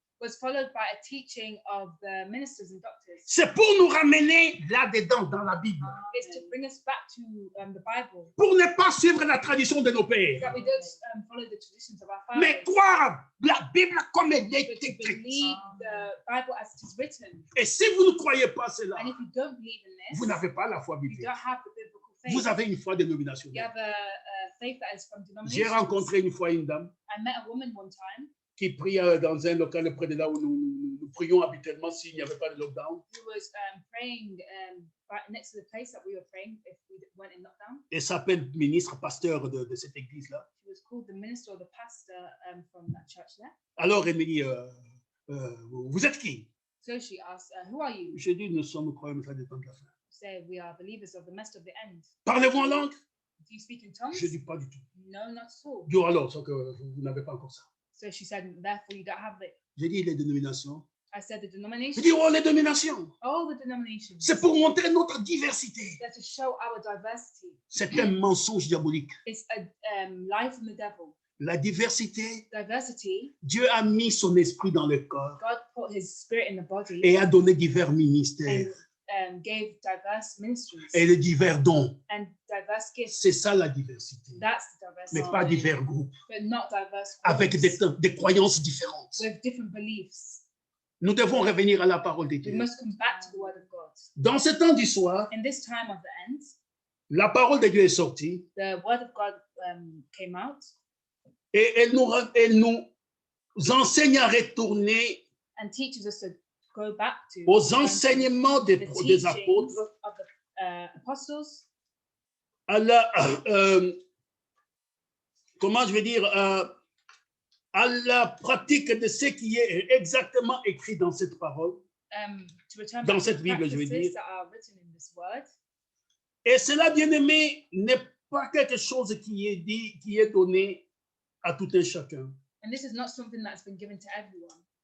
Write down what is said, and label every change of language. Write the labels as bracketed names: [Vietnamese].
[English] was followed by a teaching of the ministers and doctors. [French] C'est pour nous ramener là-dedans, dans la Bible, [English] It's to bring us back to the Bible, [French] pour ne pas suivre la tradition de nos pères, [English] that we don't follow the traditions of our fathers, [French] mais croire la Bible comme elle est [English] but to [French] écrite. [English] believe the Bible as it is written. [French] Et si vous ne croyez pas cela, [English] And if you don't believe in [French] vous [English] this, [French] n'avez pas la foi [English] you [French] biblique. [English] don't have the biblical faith. [French] Vous avez une foi [English] You [French] dénominationnelle. [English] have a faith that is from [French] J'ai [English] denominations. [French] rencontré une fois une dame [English] I met a woman one time [French] qui prie dans un local près de là où nous prions habituellement s'il n'y avait pas de lockdown. [English] who was praying right next to the place that we were praying if we weren't in lockdown. [French] Elle s'appelle ministre, pasteur de cette église-là. [English] She was called the minister or the pastor from that church there. [French] Alors elle me dit, vous êtes qui? [English] So she asked, who are you? [French] J'ai dit, nous sommes croyants au message du temps de la fin. [English] Say, we are believers of the message of the end. [French] Parlez-vous en langue? [English] Do you speak in tongues? [French] Je dis pas du tout. [English] No, not at all. [French] Dieu alors, sauf que vous n'avez pas encore ça. [English] So she said, therefore you don't have it. [French] J'ai dit les dénominations. [English] I said the [French] J'ai [English] denominations. [French] dit, oh, les dénominations. [English] All the denominations. [French] C'est pour montrer notre diversité. [English] They're to show our diversity. [French] C'est un mensonge diabolique. [English] It's a lie from the devil. [French] La diversité, [English] Diversity, [French] Dieu a mis son esprit dans le corps [English] God put his spirit in the body [French] et a donné divers ministères [English] and gave diverse ministries [French] et les divers dons. [English] and diverse gifts. [French] C'est ça la diversité, [English] That's the diversity. [French] mais pas divers groupes, [English] But not diverse [French] avec [English] groups [French] des croyances différentes. [English] with different beliefs. [French] Nous devons revenir à la parole de [English] We [French] Dieu. [English] must come back to the word of God. [French] Dans ce temps du soir, [English] In this time of the end, [French] la parole de Dieu est sortie [English] the word of God came out [French] et elle nous enseigne à retourner [English] and teaches us to go back to [French] aux enseignements [English] the [French] des [English] teachings [French] apôtres, [English] of the apostles, [French] à la, comment je vais dire, à la pratique de ce qui est exactement écrit dans cette parole. [English] to return [French] Dans [English] back to [French] cette [English] the [French] Bible, je veux [English] practices [French] dire. [English] that are written in this word. [French] Et cela, bien-aimé, n'est pas quelque chose qui est dit, qui est donné à tout un chacun. [English] And this is not something that's been given to everyone.